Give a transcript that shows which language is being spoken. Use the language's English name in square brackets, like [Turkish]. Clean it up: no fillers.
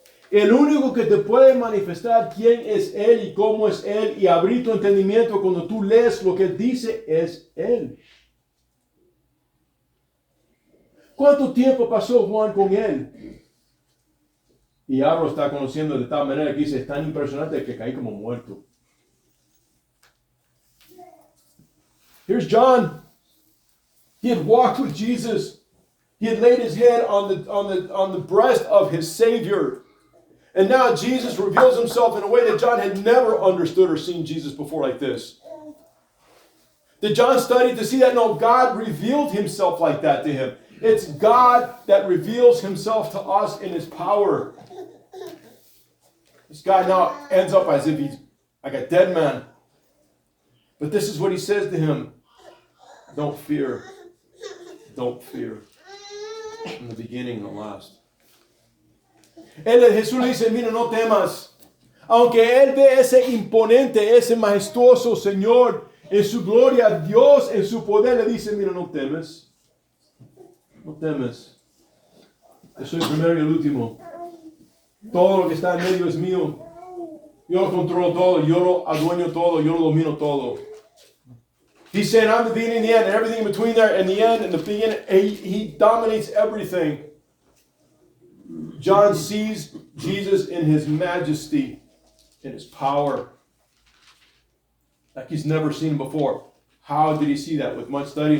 [Spanish] El único que te puede manifestar quién es Él y cómo es Él y abrir tu entendimiento cuando tú lees lo que Él dice es Él. ¿Cuánto tiempo pasó Juan con Él? Y ahora lo está conociendo de tal manera que dice, es tan impresionante que caí como muerto. [English] Here's John. He had walked with Jesus. He had laid his head on the breast of his Savior. And now Jesus reveals himself in a way that John had never understood or seen Jesus before like this. Did John study to see that? No, God revealed himself like that to him. It's God that reveals himself to us in his power. This guy now ends up as if he's like a dead man. But this is what he says to him. Don't fear. Don't fear. From the beginning and the last. [Spanish] Jesús le dice, mira, no temas. Aunque él ve ese imponente, ese majestuoso Señor en su gloria, Dios en su poder le dice, mira, no temes. No temes. Yo soy el primero y el último. Todo lo que está en medio es mío. Yo lo controlo todo. Yo lo adueño todo. Yo lo domino todo. [English] He's saying, I'm the beginning and the end, and everything in between there, and the end and the beginning. He dominates everything. John sees Jesus in his majesty, in his power, like he's never seen before. How did he see that? With much study?